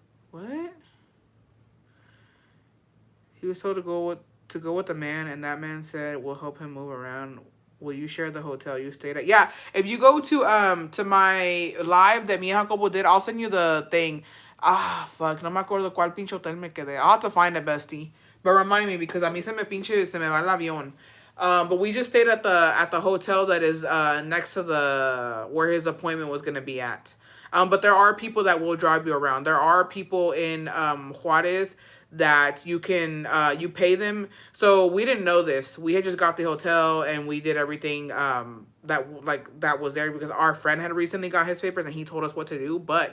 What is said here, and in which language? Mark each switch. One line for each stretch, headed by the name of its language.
English: What? He was told to go with a man, and that man said we'll help him move around. Will you share the hotel you stayed at? Yeah, if you go to my live that me and Jacobo did, I'll send you the thing.
Spanish: Ah, fuck, no me acuerdo cuál pinche hotel me quedé.
English: I'll have to find it, bestie. But remind me, because
Spanish: a mí se me va el avión.
English: But we just stayed at the hotel that is next to where his appointment was gonna be at. But there are people that will drive you around. There are people in Huarez that you can you pay them. So we didn't know this. We had just got the hotel and we did everything that was there because our friend had recently got his papers and he told us what to do.